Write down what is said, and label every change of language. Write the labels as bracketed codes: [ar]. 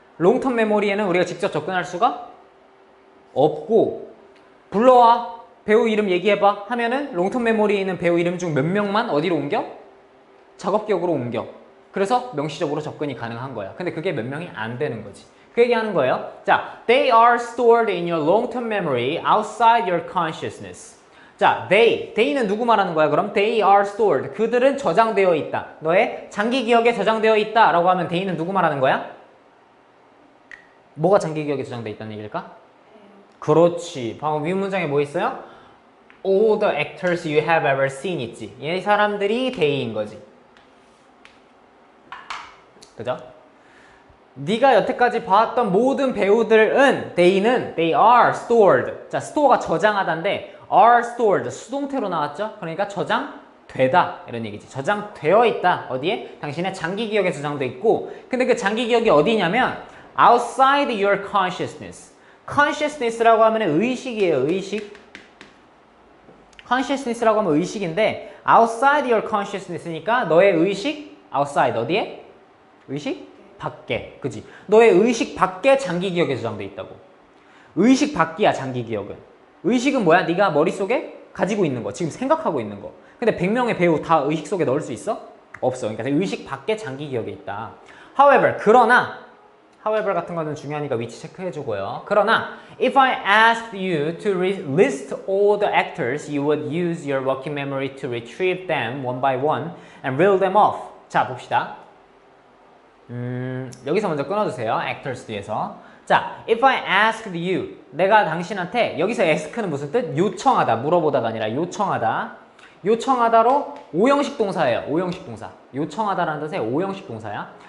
[ko] 롱텀 메모리에는 우리가 직접 접근할 수가 없고 불러와 배우 이름 얘기해봐 하면은 롱텀 메모리에 있는 배우 이름 중 몇 명만 어디로 옮겨? 작업 기억으로 옮겨. 그래서 명시적으로 접근이 가능한 거야. 근데 그게 몇 명이 안 되는 거지. 그 얘기하는 거예요. 자, [en] they are stored in your long-term memory outside your consciousness. [ko] 자, they는 누구 말하는 거야? 그럼 [en] they are stored. [ko] 그들은 저장되어 있다. 너의 장기 기억에 저장되어 있다 라고 하면 they는 누구 말하는 거야? 뭐가 장기 기억에 저장되어 있다는 얘기일까? 그렇지. 방금 위 문장에 뭐 있어요? [en] All the actors you have ever seen [ko] 있지. 이 사람들이 they인 거지. 그죠? 네가 여태까지 봐왔던 모든 배우들은 [en] they are stored. [ko] 자, store가 저장하다인데 [en] are stored [ko] 수동태로 나왔죠? 그러니까 저장되다 이런 얘기지. 저장되어 있다. 어디에? 당신의 장기 기억에 저장돼 있고 근데 그 장기 기억이 어디냐면 [en] outside your consciousness. [ko] consciousness라고 하면 의식이에요. 의식. consciousness라고 하면 의식인데 [en] outside your consciousness [ko] 니까 너의 의식 outside 어디에? 의식? 밖에. 그지? 너의 의식 밖에 장기 기억에 저장돼 있다고. 의식 밖이야 장기 기억은. 의식은 뭐야? 네가 머릿속에 가지고 있는 거. 지금 생각하고 있는 거. 근데 100명의 배우 다 의식 속에 넣을 수 있어? 없어. 그러니까 의식 밖에 장기 기억에 있다. [en] However, [ko] 그러나 [en] however [ko] 같은 거는 중요하니까 위치 체크해주고요. 그러나 [en] if I asked you to list all the actors, you would use your working memory to retrieve them one by one and reel them off. [ko] 자, 봅시다. 여기서 먼저 끊어주세요. actors 뒤에서. 자, [en] if I asked you, [ko] 내가 당신한테 여기서 ask는 무슨 뜻? 요청하다, 물어보다가 아니라 요청하다. 요청하다로 오형식 동사예요. 오형식 동사. 요청하다라는 뜻의 오형식 동사야.